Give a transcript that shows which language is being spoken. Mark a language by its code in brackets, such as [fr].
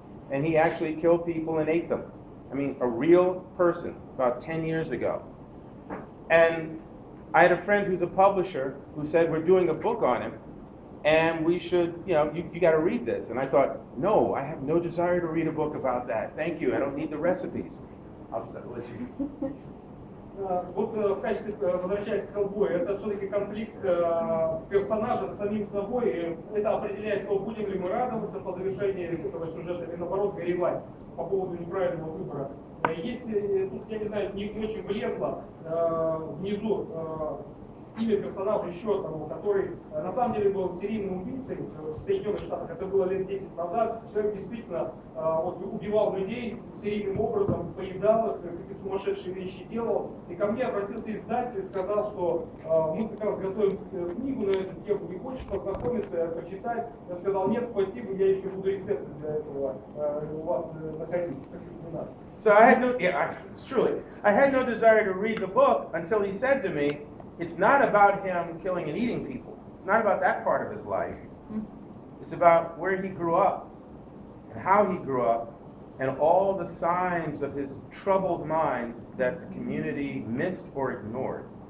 [en] And he actually killed people and ate them. A real person, about 10 years ago. And I had a friend who's a publisher who said, we're doing a book on him, and we should, you got to read this. And I thought, no, I have no desire to read a book about that. Thank you, I don't need the recipes. I'll let you. [ru] Вот в качестве, возвращаясь к Хеллбою, это все-таки конфликт персонажа с самим собой. И это определяет то, будем ли мы радоваться по завершении этого сюжета или наоборот горевать по поводу неправильного выбора. Если тут, я не знаю, не очень влезло внизу имя персонажа еще одного, который на самом деле был серийным убийцей в Соединенных Штатах. Это было лет 10 назад. Человек действительно вот, убивал людей серийным образом, поедал их, какие-то сумасшедшие вещи делал. И ко мне обратился издатель и сказал, что мы как раз готовим книгу на эту тему, не хочешь познакомиться, почитать? Я сказал, нет, спасибо, я еще буду рецепты для этого у вас находить. Спасибо, не надо. [en] So I had no, truly, I had no desire to read the book until he said to me, it's not about him killing and eating people. It's not about that part of his life. It's about where he grew up and how he grew up and all the signs of his troubled mind that the community missed or ignored.